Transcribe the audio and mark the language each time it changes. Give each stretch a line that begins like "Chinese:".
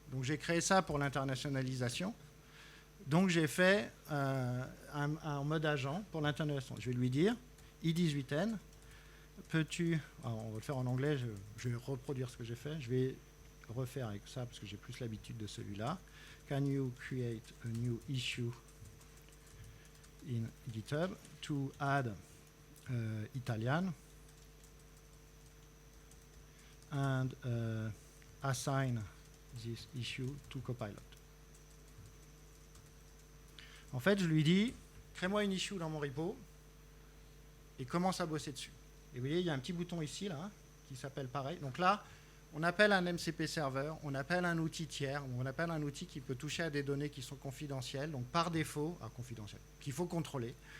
French: Donc j'ai créé ça pour l'internationalisation. Donc j'ai fait un mode agent pour l'internationalisation. Je vais lui dire, I18N, peux-tu... Alors on va le faire en anglais, je vais reproduire ce que j'ai fait. Je vais refaire avec ça parce que j'ai plus l'habitude de celui-là.
English: Can you create a new issue in GitHub to add Italian and assign this issue to Copilot.
French: En fait, je lui dis, crée-moi une issue dans mon repo et commence à bosser dessus. Et vous voyez, il y a un petit bouton ici, là, qui s'appelle pareil. Donc là, On appelle un MCP serveur, on appelle un outil tiers, on appelle un outil qui peut toucher à des données qui sont confidentielles, donc par défaut, confidentielles, qu'il faut contrôler.